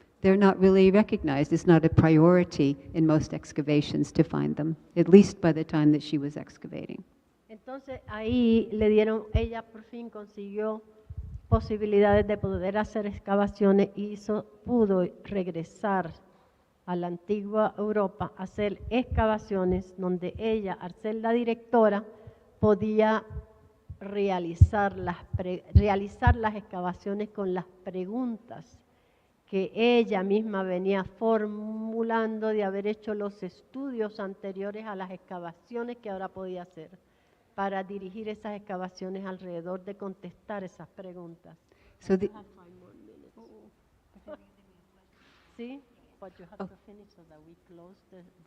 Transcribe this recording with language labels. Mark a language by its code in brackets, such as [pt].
[en] they're not really recognized. It's not a priority in most excavations to find them, at least by the time that she was excavating. [es] Entonces ahí ella por fin consiguió posibilidades de poder hacer excavaciones y pudo regresar a la antigua Europa a hacer excavaciones donde ella, al ser la directora, podía realizar las excavaciones con las preguntas que ella misma venía formulando de haber hecho los estudios anteriores a las excavaciones que ahora podía hacer, para dirigir esas excavaciones alrededor de contestar esas preguntas. [en] So [es] ¿Sí? [en] But you have to finish so that we close the